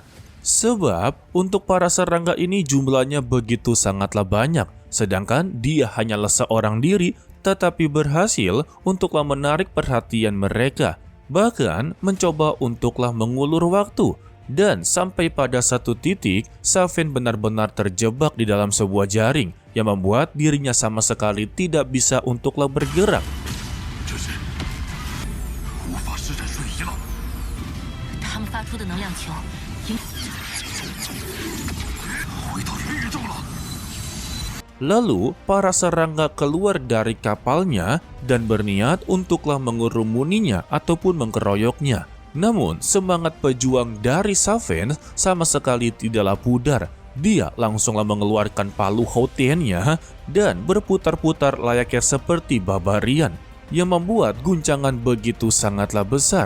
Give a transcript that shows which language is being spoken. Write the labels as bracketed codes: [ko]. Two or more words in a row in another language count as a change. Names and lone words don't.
[id] Sebab untuk para serangga ini jumlahnya begitu sangatlah banyak, sedangkan dia hanyalah seorang diri tetapi berhasil untuklah menarik perhatian mereka. Bahkan mencoba untuklah mengulur waktu. Dan sampai pada satu titik, Safin benar-benar terjebak di dalam sebuah jaring yang membuat dirinya sama sekali tidak bisa untuklah bergerak. [zh] 这是无法施展瞬移了。他们发出的能量球影回到元宇宙了。 [id] Lalu, para serangga keluar dari kapalnya dan berniat untuklah mengerumuninya ataupun mengkeroyoknya. Namun, semangat pejuang dari Safin sama sekali tidaklah pudar. Dia langsunglah mengeluarkan palu Houtennya dan berputar-putar layaknya seperti barbarian, yang membuat guncangan begitu sangatlah besar.